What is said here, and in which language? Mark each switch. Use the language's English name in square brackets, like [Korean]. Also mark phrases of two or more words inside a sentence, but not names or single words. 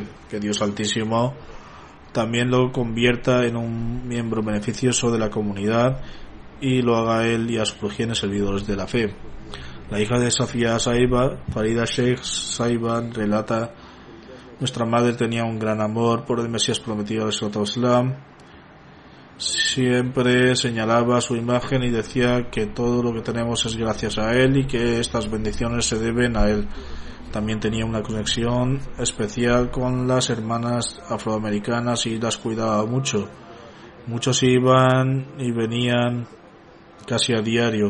[Spanish] Que Dios Altísimo también lo convierta en un miembro beneficioso de la comunidad y lo haga él y a su progenie servidores de la fe. La hija de Safia Sahiba, Farida Sheikh Sahiban, relata: nuestra madre tenía un gran amor por el Mesías prometido [Arabic] عليه الصلاة والسلام. [Spanish] Siempre señalaba su imagen y decía que todo lo que tenemos es gracias a él y que estas bendiciones se deben a él. También tenía una conexión especial con las hermanas afroamericanas y las cuidaba mucho. Muchos iban y venían casi a diario.